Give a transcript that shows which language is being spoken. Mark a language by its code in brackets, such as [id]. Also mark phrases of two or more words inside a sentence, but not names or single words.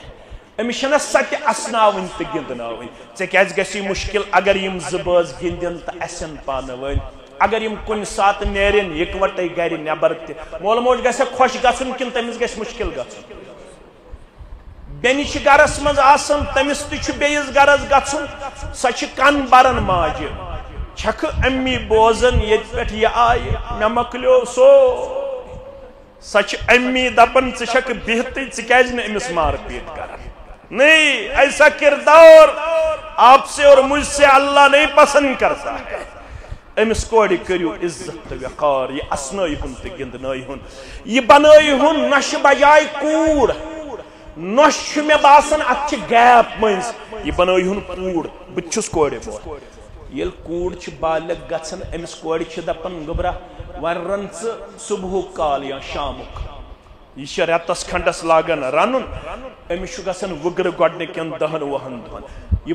[ks] أمِس چھِنہ سۄ تہِ اسناوٕنۍ تہٕ گِنٛدناوٕنۍ ژےٚ کیازِ گژھی مُشکل اگر یِم زٕ بٲژ گِنٛدن تہٕ اسن پانہٕ ؤنۍ اگر یِم کُنہِ ساتہٕ نیرن یِکوٹے گرِ نٮ۪بر تہِ مول موج گژھِ خۄش گژھُن کِنہٕ تٔمِس گژھِ مُشکل گژھُن بیٚنہِ چھِ گرس منٛز آسان تٔمِس تہِ چھُ بیٚیِس گرس گژھُن سۄ چھِ کن بران ماجہِ چھکھٕ امی بوزان ییٚتہِ پٮ۪ٹھ یہِ آیہِ مےٚ مۄکلیو سۄ چھِ امی دپان ژٕ چھکھ بِہتٕے ژٕ کیازِ نہٕ أمِس مار پیٖٹ کران [ur] نہیں ایسا کردار آپ سے اور مجھ سے اللہ نہیں پسند کرتا ہے [ks] أمِس کورِ کٔرِو عزت تہٕ وقار یہِ اسنٲیہُن تہٕ گِنٛدنٲیہُن یہِ بنٲیہُن نۄشہِ بجاے کوٗر نۄش چھُ مےٚ باسان اتھ چھِ گیپ مٔنٛزۍ یہِ بنٲیہُن کوٗر بہٕ تہِ چھُس کورِ بول ییٚلہِ کوٗر چھِ بالغ گژھان أمِس کورِ چھِ دپان گوٚبرا وۄنۍ رن ژٕ صبحُک کال یا شامُک یہ چھِ رٮ۪تس کھنڈس لاگان رنُن أمِس چھُ گژھان وُگرٕ گۄڈنِکٮ۪ن 10-20 دۄہن یہِ